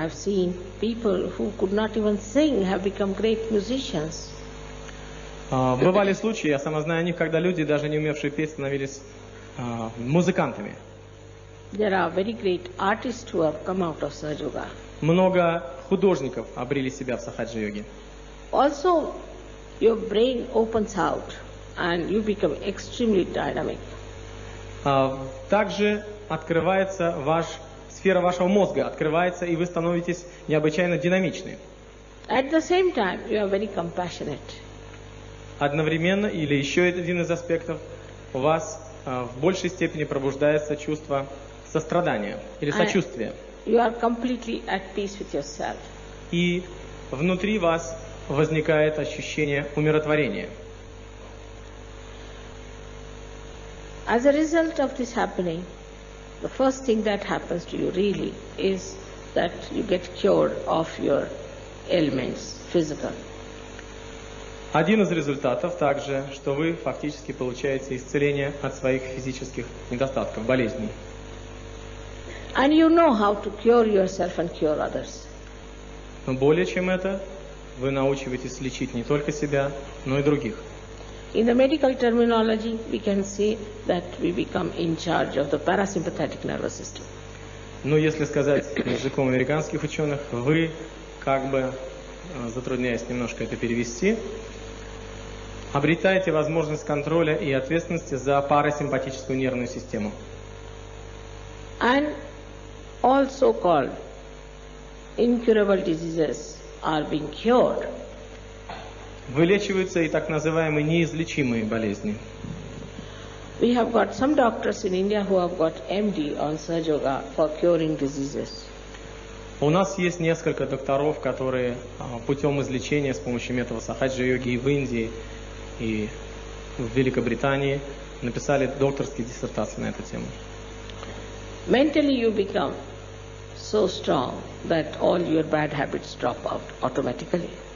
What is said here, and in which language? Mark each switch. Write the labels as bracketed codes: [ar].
[en] I have seen people who could not even sing have become great musicians. [ru] Бывали случаи, я сама знаю о них, когда люди, даже не умевшие петь, становились музыкантами. [en] There are very great artists who have come out of Sahaja Yoga. [ru] Много художников обрели себя в сахаджа-йоге. [en] Also, your brain opens out and you become extremely dynamic. [ru] Также открывается сфера вашего мозга, открывается, и вы становитесь необычайно динамичны. [en] At the same time, you are very compassionate. [ru] Одновременно, или еще один из аспектов, у вас в большей степени пробуждается чувство сострадания или сочувствия. [en] You are completely at peace with yourself. [ru] И внутри вас возникает ощущение умиротворения. [en] As a result of this happening, the first thing that happens to you really is that you get cured of your ailments, physical. [ru] Один из результатов также, что вы фактически получаете исцеление от своих физических недостатков, болезней. [en] And you know how to cure yourself and cure others. [ru] Но более чем это, вы научиваетесь лечить не только себя, но и других. [en] In the medical terminology, we can say that we become in charge of the parasympathetic nervous system. [ru] Но если сказать языком американских ученых, вы, как бы, затрудняясь немножко это перевести, обретаете возможность контроля и ответственности за парасимпатическую нервную систему. [en] And all so-called incurable diseases are being cured. [ru] Вылечиваются и так называемые неизлечимые болезни. [en] We have got some doctors in India who have got MD on Sahaja Yoga for curing diseases. [ru] У нас есть несколько докторов, которые путем излечения с помощью метода сахаджа-йоги и в Индии, и в Великобритании написали докторские диссертации на эту тему. [en] Mentally you become so strong that all your bad habits drop out automatically.